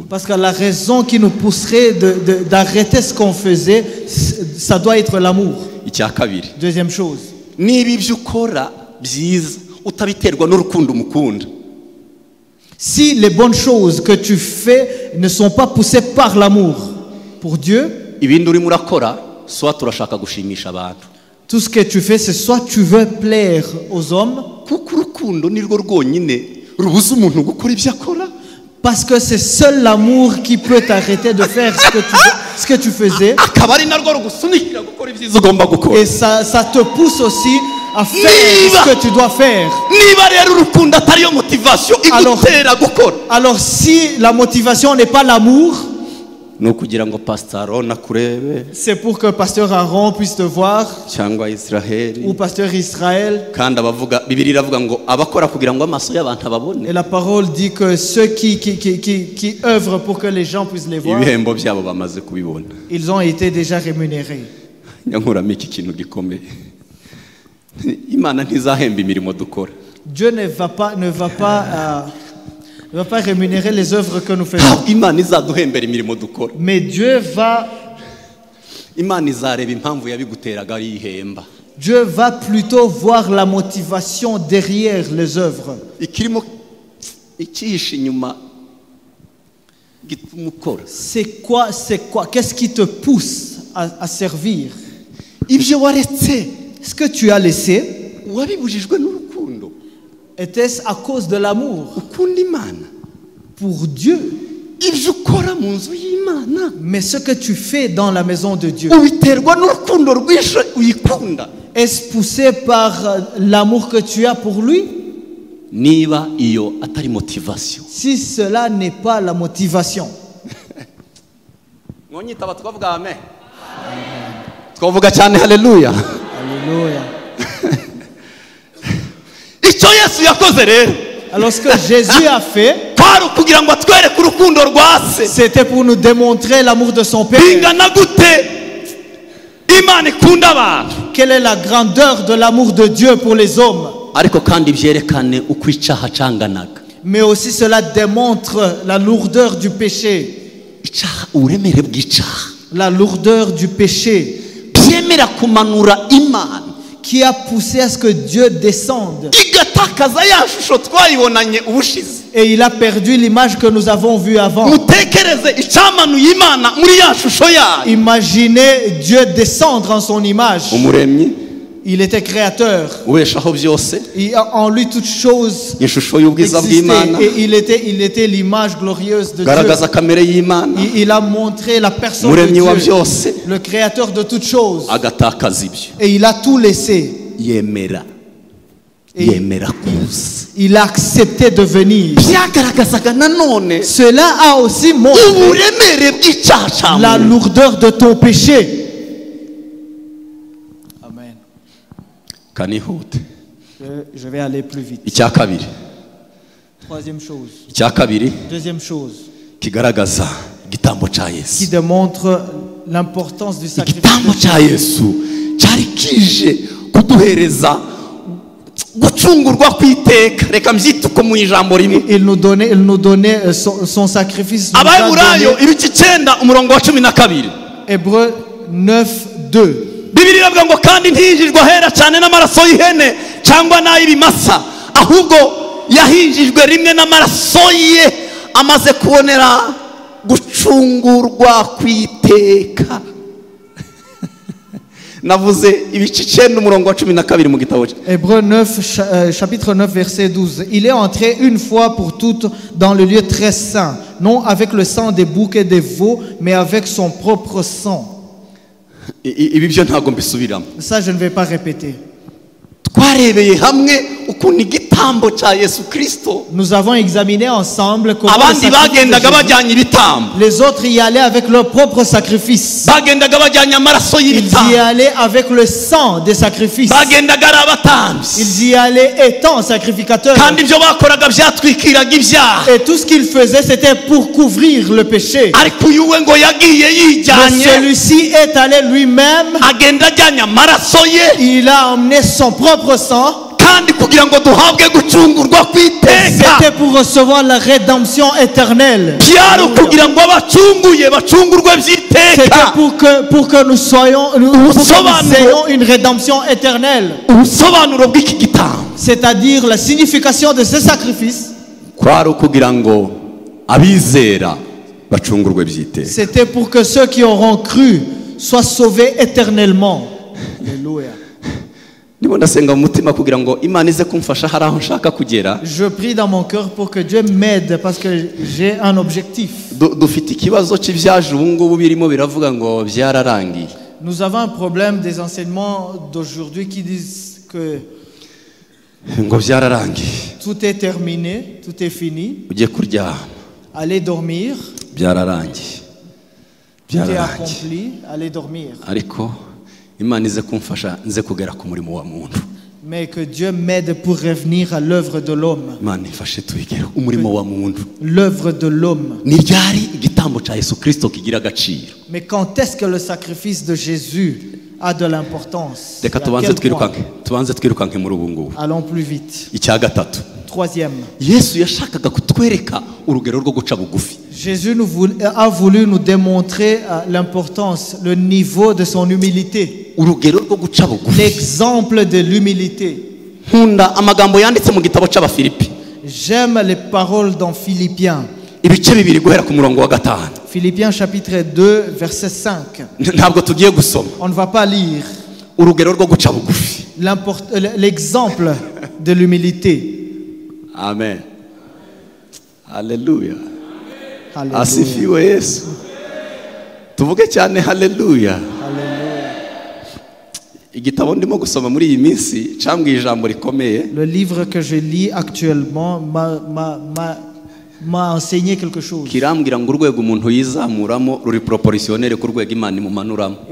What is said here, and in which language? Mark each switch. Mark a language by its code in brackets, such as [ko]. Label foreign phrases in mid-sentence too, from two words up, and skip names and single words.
[fr] Parce que la raison qui nous pousserait d'arrêter ce qu'on faisait, ça doit être l'amour. [rw] Icya kabiri, [fr] Deuxième chose, [rw] niba ibyo ukora byiza utabiterwa n'urukundo umukunda, [fr] si les bonnes choses que tu fais ne sont pas poussées par l'amour pour Dieu, [rw] ibindi urimo urakora soit turashaka gushimisha abantu, [fr] tout ce que tu fais, c'est soit tu veux plaire aux hommes, [rw] kuko urukundo nirwo rwonyine rubuza umuntu gukora ibyo akora. [fr] parce que c'est seul l'amour qui peut t'arrêter de faire ce que tu faisais. [rw] akaba ari narwo rugusunikira gukora ibyiza ugomba gukora. [fr] Et ça te pousse aussi à faire ce que tu dois faire. [rw] Niba rero urukundo atariyo motivation igutera gukora, [fr] Alors si la motivation n'est pas l'amour, [rw] ni ukugira ngo Pastor Aaron akurebe [fr] c'est pour que Pasteur Aaron puisse te voir, [rw] cyangwa Israheli, [fr] ou Pasteur Israël. [rw] kandi abavuga Bibiliya iravuga ngo abakora kugira ngo amaso y'abantu ababone, [fr] Et la parole dit que ceux qui œuvrent pour que les gens puissent les voir, [rw] ibihembo byabo bamaze kubibona. [fr] ils ont été déjà rémunérés. [rw] nyankuramo iki kintu gikomeye, Imana ntizahemba imirimo dukora. [fr] Dieu ne va pas rémunérer les œuvres que nous faisons. [rw] Ntabwo Imana izaduhembera imirimo dukora. [fr] Mais Dieu [rw] Imana izareba impamvu yabiguteraga arihemba. [fr] Dieu va plutôt voir la motivation derrière les œuvres. [rw] Ikirimo ikihishe inyuma gituma ukora. [fr] C'est quoi? Qu'est-ce qui te pousse à servir? [rw] Ibyo waretse [fr] Ce que tu as laissé, [rw] wabibujijwe n'urukundo [fr] était-ce à cause de l'amour [rw] ukunda Imana? [fr] pour Dieu? [rw] Ibyo ukora mu nzu y'Imana [fr] Mais ce que tu fais dans la maison de Dieu, [rw] ubiterwa n'urukundo rwishe uyikunda. [fr] est-ce poussé par l'amour que tu as pour lui? [rw] Niba iyo atari motivation, [fr] Si cela n'est pas la motivation, [rw] mwonyitaba twavuga amen, twavuga cyane haleluya. [fr] alléluia. [rw] Icyo Yesu yakoze rero, [fr] Alors ce que Jésus a fait, [rw] kwari ukugira ngo atwereke urukundo rwa se [fr] c'était pour nous démontrer l'amour de son Père. [rw] bingana gute imana ikunda abantu [fr] Quelle est la grandeur de l'amour de Dieu pour les hommes? [rw] ariko kandi byerekane uko icyaha cyanganaga. [fr] Mais aussi cela démontre la lourdeur du péché. [rw] Icyaha, uburemere bw'icyaha [fr] La lourdeur du péché [rw] byemera kumanura imana [fr] qui a poussé à ce que Dieu descende. [rw] igatakaza ya shusho twayibonanye ubushize. [fr] Et il a perdu l'image que nous avons vue avant. [rw] mutekereze icyamanuye imana muri ya shusho yayo. [fr] Imaginez Dieu descendre en son image. [rw] umuremyi [fr] Il était créateur. [rw] ubeshaho byose, [fr] Il a en lui toutes choses [rw] ishusho y'ubwiza [fr] existaient. [rw] bw'imana, [fr] Et il était l'image glorieuse de Dieu. [rw] garagaza kamere y'imana, [fr] Il a montré la personne de [rw] umuremyi wa [fr] Dieu, [rw] byose, [fr] le créateur de toutes choses. [rw] agatakaza ibyo. [fr] Et il a tout laissé. [rw] yemera [fr] Et [rw] yemera kuza. [fr] il a accepté de venir. [rw] byagaragazaga nanone [fr] Cela a aussi montré [rw] uburemere bw'icyaha cya [fr] la [rw] muntu. [fr] lourdeur de ton péché. Amen. [rw] kanihute. [fr] Je vais aller plus vite. [rw] icya kabiri [fr] Troisième chose. [rw] icya kabiri [fr] Deuxième chose [rw] kigaragaza igitambo cya [fr] qui [rw] yesu. [fr] démontre l'importance du sacrifice. [rw] igitambo cya yesu cyari kije kuduhereza gucungurwa kw'iteka. reka mbyite uko mu ijambo rimwe. [fr] Il nous donnait son sacrifice. Nous a [rw] abaheburayo [fr] donné. [rw] ibice 9 umurongo wa 12. [fr] Hébreux 9:2. [rw] bibiri iravuga ngo kandi ntiyinjijwe ahera cyane n'amaraso y'ihene cyangwa n'ay'ibimasa, ahubwo yahinjijwe rimwe n'amaraso ye amaze kubonera gucungurwa kw'iteka. navuze ibice 9 umurongo wa 12 mu gitabo cye. [fr] Hébreux 9, chapitre 9, verset 12. Il est entré une fois pour toutes dans le lieu très saint, non avec le sang des boucs et des veaux, mais avec son propre sang. [rw] ibi byo ntabwo mbisubiramo. [fr] Ça, je ne vais pas répéter. [rw] twarebeye hamwe ukuntu igitambo cya yesu kirisito, [fr] Nous avons examiné ensemble comment le [rw] abandi [fr] sacrifice de [rw] bagendaga [fr] Jésus- [rw] bajyanye ibitambo, [fr] les autres y allaient avec leur propre sacrifice. [rw] bagendaga bajyanye amaraso [fr] Ils y [rw] y'ibitambo, [fr] allaient avec le sang des sacrifices. [rw] bagendaga ari abatambyi, [fr] Ils y allaient étant sacrificateurs. [rw] kandi ibyo bakoraga byatwikiraga ibyaha. [fr] Et tout ce qu'ils faisaient, c'était pour couvrir le péché. [rw] ariko uyu we ngo yagiye [fr] Mais [rw] yijyanye, [fr] celui-ci est allé lui-même. [rw] agenda ajyanye amaraso ye, [fr] Il a emmené son propre sang. [rw] kandi kugira ngo duhabwe gucungurwa kw'iteka. [fr] C'était pour recevoir la rédemption éternelle. [rw] byari ukugira ngo abacunguye bacungurwe [fr] C'était [rw] by'iteka. [fr] pour que nous ayons une rédemption éternelle. [rw] ubusobanuro bw'iki gitambo [fr] C'est-à-dire la signification de ce sacrifice. [rw] kwari ukugira ngo abizera bacungurwe by'iteka. [fr] C'était pour que ceux qui auront cru soient sauvés éternellement. Alléluia. [rw] ndimo ndasenga mu mutima kugira ngo imana ize kumfasha hari aho nshaka kugera. [fr] Je prie dans mon cœur pour que Dieu m'aide parce que j'ai un objectif. [rw] dufite ikibazo cy'ibyaje ubu ngubu birimo biravuga ngo byararangiye. [fr] Nous avons un problème des enseignements d'aujourd'hui qui disent que [rw] ngo byararangiye, [fr] tout est terminé, tout est fini. [rw] ugiye kuryama [fr] Allez dormir, [rw] byararangiye, [fr] tout est [rw] byararangiye. [fr] accompli, allez dormir. [rw] ariko imana ize kumfasha nze kugera ku murimo wa muntu. [fr] Mais que Dieu m'aide pour revenir à l'œuvre de l'homme. [rw] imana ifashe tuyigere umurimo wa muntu. [fr] L'œuvre de l'homme. [rw] ni ryari igitambo cya yesu kirisito kigira agaciro? [fr] Mais quand est-ce que le sacrifice de Jésus a de l'importance? [rw] reka [fr] Et à [rw] tubanze [fr] quel point? [rw] twirukanke muri ubu ngubu. [fr] Allons plus vite. [rw] icya gatatu, [fr] Troisième. [rw] yesu yashakaga kutwereka urugero rwo guca bugufi. [fr] Jésus a voulu nous démontrer l'importance, le niveau de son humilité. [rw] urugero rwo guca bugufi. [fr] L'exemple de l'humilité. [rw] nkunda amagambo yanditse mu gitabo cy'abafilipi [fr] J'aime les paroles dans Philippiens. [rw] ibice bibiri guhera ku murongo wa 5. [fr] Philippiens chapitre 2, verset 5. [rw] ntabwo tugiye gusoma. [fr] On ne va pas lire [rw] urugero rwo guca bugufi. [fr] l'exemple de l'humilité. [rw] amen, haleluya, [fr] Alléluia. [rw] asifiwe yesu. tuvuge cyane haleluya. [fr] Alléluia. [rw] igitabo ndimo gusoma muri iyi minsi cyambwiye ijambo rikomeye. [fr] Le livre que je lis actuellement m'a enseigné quelque chose. [rw] kirambwira ngo urwego umuntu yizamuramo ruri proportionnel ku rwego imana imumanuramo.